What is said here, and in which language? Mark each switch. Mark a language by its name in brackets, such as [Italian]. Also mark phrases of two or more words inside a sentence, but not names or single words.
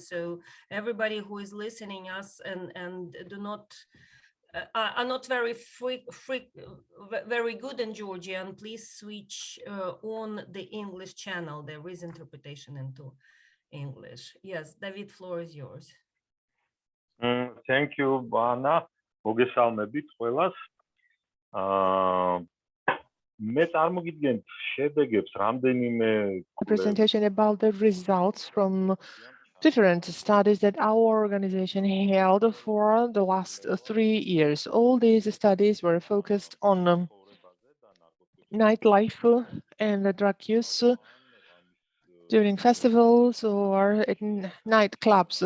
[English] So everybody who is listening us and do not are not very very good in Georgian, please switch on the English channel. There is interpretation into English. Yes, David, floor is yours. Thank you, Bana. [Georgian] მოგესალმებით ყველას. მე წარმოგიდგენთ შედეგებს რამდენიმე [English] presentation about the results from different studies that our organization held for the last 3 years. All these studies were focused on nightlife and drug use during festivals or in nightclubs.